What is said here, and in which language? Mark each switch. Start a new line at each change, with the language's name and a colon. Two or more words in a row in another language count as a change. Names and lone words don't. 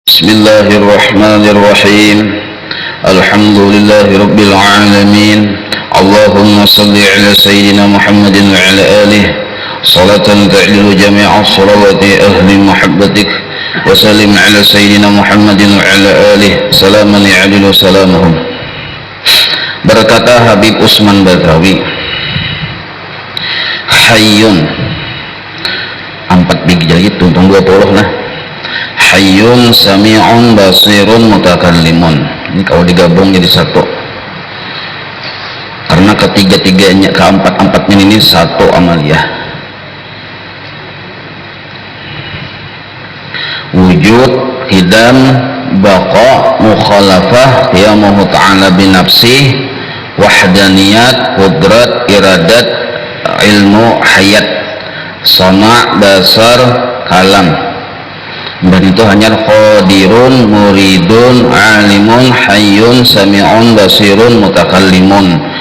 Arabic: بسم الله الرحمن الرحيم. الحمد لله رب العالمين. اللهم صل على سيدنا محمد وعلى آله صلاة تعدل جميع صلوات أهل محبتك وسلم على سيدنا محمد وعلى آله سلاما يعدل سلامهم.
Banjar: Berkata Habib Usman Badawi, hayyun 4 biji jadi tuntung 20 nah.
Arabic: حي سميع بصير متكلم.
Banjar: Ini kalau digabung jadi satu, karena ketiga-tiganya, keempat-empatnya ini satu amaliyah.
Arabic: وجود قدم بقاء مخالفة, قيامه تعالى بنفسه وحدانية قدرة إرادة علم حياة سمع بصر كلام.
Banjar: Dan itu hanya
Arabic: قادر مريد عالم حي سميع بصير متكلم.